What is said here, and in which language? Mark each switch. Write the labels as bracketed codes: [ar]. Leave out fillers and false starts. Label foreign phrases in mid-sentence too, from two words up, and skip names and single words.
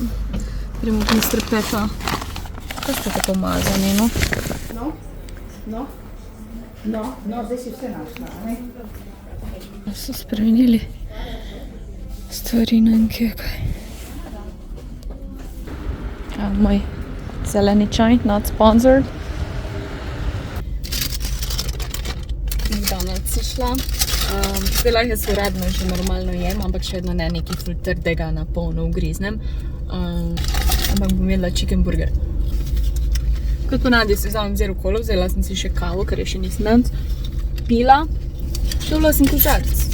[sl] Gremo k Mr. Peta. Kaj ste tako mazani, no? No, zdaj si vse našla, ne? So spremenili stvari, ne vem kje, kaj. Ja, moj zeleni čaj, [en] not sponsored. [sl] McDonald's si šla. Zdaj lahko jaz uradno že normalno jem, ampak še vedno ne nekaj ful trdega na polno ugriznem. Ampak bom jedla [en] chicken burger. [sl] Kot ponavadi si vzamem zero kolo, vzela sem si še kavo, ker je še nisem danes pila. Dobila sem kozarc.